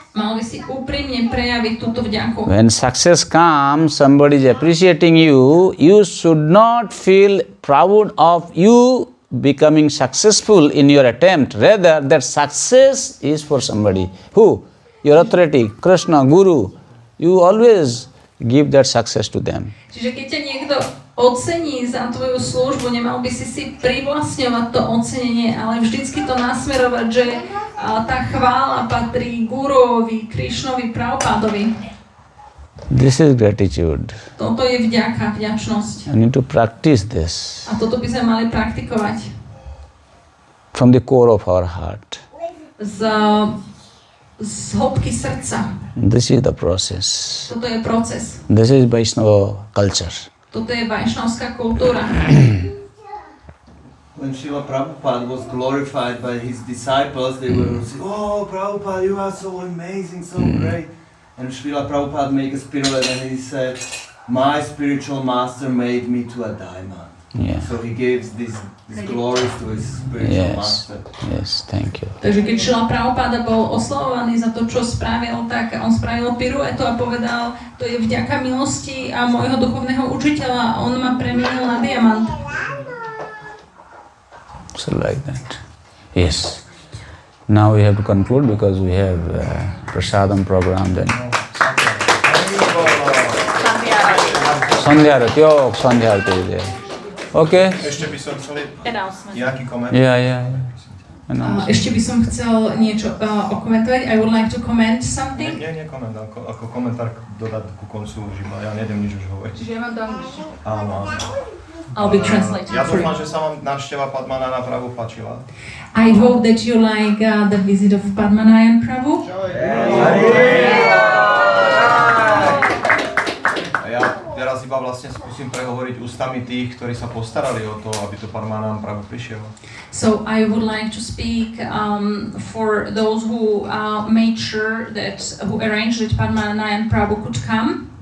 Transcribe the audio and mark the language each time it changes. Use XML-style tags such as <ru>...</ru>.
<sk>Mal by si úprimne prejaviť túto vďaku.</sk> <en>When success comes, somebody is appreciating you, you should not feel proud of you becoming successful in your attempt. Rather, that success is for somebody. Who? Your authority, Krishna, Guru. You always give that success to them.</en> <sk>Čiže keď ťa niekto ocení za tvoju službu, nemal by si privlastňovať to ocenenie, ale vždycky to nasmerovať, že tá chvála patrí Guruovi, Krišnovi, Prabhupádovi.</sk> <en>This is gratitude.</en> <sk>Toto je vďaka, vďačnosť.</sk> <en>You need to practice this</en> <sk>A toto by sme mali praktikovať.</sk> <en>from the core of our heart.</en> <sk>Z hĺbky srdca.</sk> <en>This is the process.</en> <sk>Toto je proces.</sk> <en>This is Vaishnava culture.</en> <sk>Toto je vajšnavská kultúra.</sk> <en>When Srila Prabhupada was glorified by his disciples, they were saying, "Oh, Prabhupada, you are so amazing, so great." And Srila Prabhupada made a pirouette and he said, "My spiritual master made me to a diamond." Yeah. So he gives these glories to his spiritual master. Yes, thank you.</en> <sk>Takže keď Srila Prabhupada bol oslavovaný za to, čo spravil, tak on spravil piruetu a povedal, to je vďaka milosti a môjho duchovného učiteľa, on ma premenil na diamant.</sk> <en>So like that. Yes. Now we have to conclude because we have prasadam program then. Sandhya Arati. Oh, Sandhya Arati is there. Okay.</en> <sk>Ešte by som chcel nejaký komentár.</sk> <en>Yeah.</en> <sk>Ešte by som chcel niečo okomentovať.</sk> <en>I would like to comment something.</en> <sk>Nie komentár, ako komentár dodať ku koncu, že ja neviem nič už hovoriť. Čiže ja mám do angličtiny. Áno.</sk> <en>I'll be translating</en> <sk>Ja</sk> <en>for</en> <sk>dúfam,</sk> <en>you.</en> <sk>že sa vám návšteva Padmanayana Prabhu páčila.</sk> <en>I hope that you like the visit of Padmanayan Prabhu.</en> <sk>Ja teraz iba vlastne skúsim prehovoriť ústami tých, ktorí sa postarali o to, aby to Padmanayan Prabhu prišiel.</sk> <en>So I would like to speak for those who made sure that, who arranged that Padmanayan Prabhu could come.</en>